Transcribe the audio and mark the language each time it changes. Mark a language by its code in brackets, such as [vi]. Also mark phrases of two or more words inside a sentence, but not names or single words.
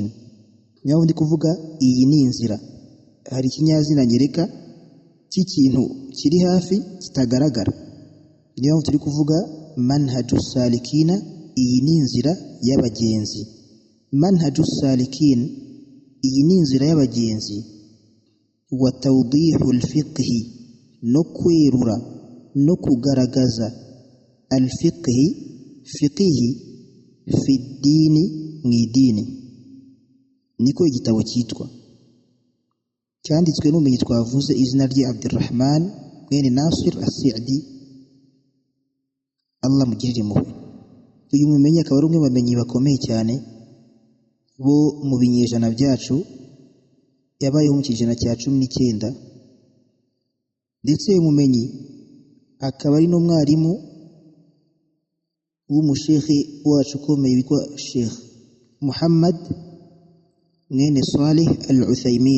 [rw] Niyo ndi kuvuga iyi ni inzira, hari ikinyazina nyereka cy'ikintu kiri hafi kitagaragara, niyo turi kuvuga manhajus salikina, iyi ni inzira y'abagenzi. Manhajus Salikin, iyi ni inzira y'abagenzi. Wa tawdihul fiqh, no kwerura no kugaragaza al-fiqh, fiqh fi dini, mu idini. Niko igitabo cyitwa, cyanditswe n'umumenyi twavuze izina rye Abdurrahman mwene Nasir as-Sa'di, Allah mugirire impuhwe. Uyu mumenyi akaba ari umwe mu bamenyi bakomeye cyane bo mu binyejana byacu, yabayeho mu kijana cya 19, ndetse uyu mumenyi akaba ari n'umwarimu w'umushekhi wacu ukomeye witwa Sheikh Muhammad mwene Salih al-Uthaymin.